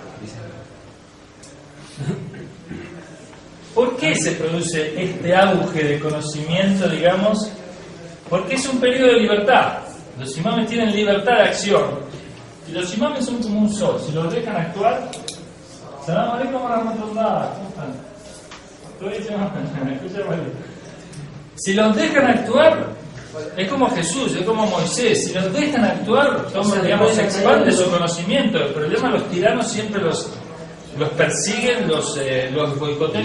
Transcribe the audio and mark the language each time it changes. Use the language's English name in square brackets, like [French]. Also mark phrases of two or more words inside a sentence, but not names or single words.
[Spanish] ¿Por qué se produce este auge de conocimiento, digamos? Porque es un periodo de libertad. Los imames tienen libertad de acción. Y los imames son como un sol. Si los dejan actuar... [Arabic] السلام عليكم ورحمة الله. [Spanish] ¿Cómo están? Si los dejan actuar... Es como Jesús, es como Moisés. Si los dejan actuar, digamos, se expande su conocimiento. El problema, los tiranos siempre los persiguen, los boicotean.